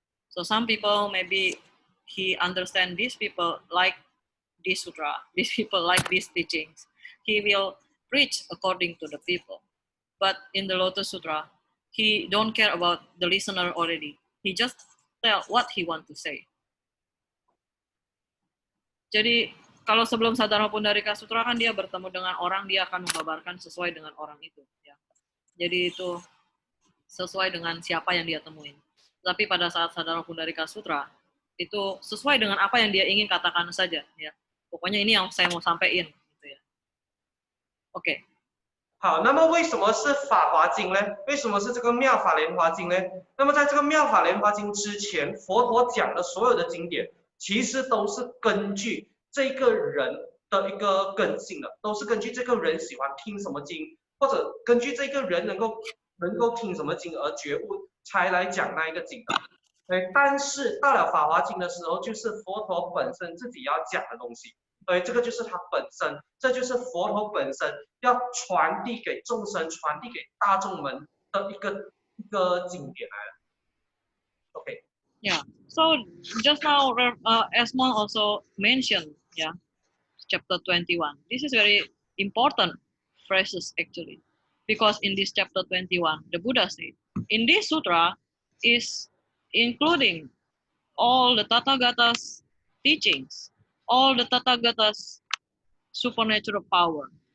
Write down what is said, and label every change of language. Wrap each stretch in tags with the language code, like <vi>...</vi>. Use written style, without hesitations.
<en>So some people maybe he understand these people like this sutra, these people like these teachings. He will preach according to the people. But in the Lotus Sutra, he don't care about the listener already. He just tell what he want to say.</en> <id>Jadi kalau sebelum Sadharma Pundarika Sutra kan dia bertemu dengan orang, dia akan mengabarkan sesuai dengan orang itu. Ya. Jadi itu sesuai dengan siapa yang dia temuin. Tapi pada saat Sadharma Pundarika Sutra, itu sesuai dengan apa yang dia ingin katakan saja. Ya. Pokoknya ini yang saya mau sampaikan. Gitu ya. Oke.</id> <zh>好，那么为什么是法华经呢？为什么是这个妙法莲华经呢？那么在这个妙法莲华经之前，佛陀讲的所有的经典，其实都是根据这个人的一个根性的，都是根据这个人喜欢听什么经，或者根据这个人能够听什么经而觉悟，才来讲那一个经的。但是到了法华经的时候，就是佛陀本身自己要讲的东西。这个就是它本身，这就是佛陀本身要传递给众生、传递给大众们的一个经典来的。</zh> <en>Okay. Yeah. So just now, Esmond also mentioned, yeah, chapter 21. This is very important phrases actually, because in this chapter 21, the Buddha said, in this sutra is including all the Tathagata's teachings, all the Tathagata's supernatural power,</en>